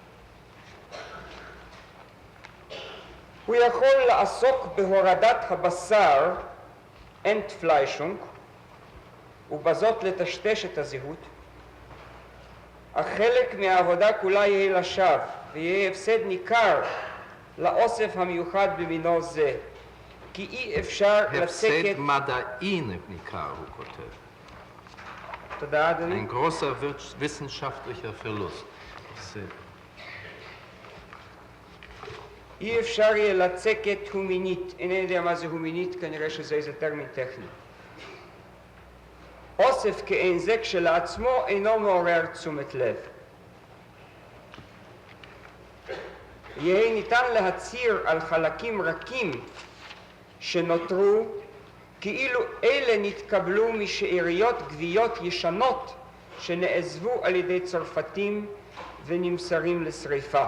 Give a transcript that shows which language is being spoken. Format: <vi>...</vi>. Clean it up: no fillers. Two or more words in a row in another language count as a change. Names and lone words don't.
<he>הוא יכול לעסוק בהורדת הבשר, אנטפליישונג, ובזאת לטשטש את הזהות, אך חלק מהעבודה כולה יהיה לשווא, ויהיה הפסד ניכר לאוסף המיוחד במינו זה, כי אי אפשר לצקת... הפסד מדעי ניכר, הוא כותב. תודה, אדוני.</he> <de>Ein großer wissenschaftlicher Verlust.</de> <he>אי אפשר יהיה לצקת הומינית, אינני יודע מה זה הומינית, כנראה שזה איזה טרמין טכני. אוסף כאין זה כשלעצמו אינו מעורר תשומת לב. יהיה ניתן להצהיר על חלקים רכים שנותרו כאילו אלה נתקבלו משאריות גוויות ישנות שנעזבו על ידי צרפתים ונמסרים לשריפה.</he>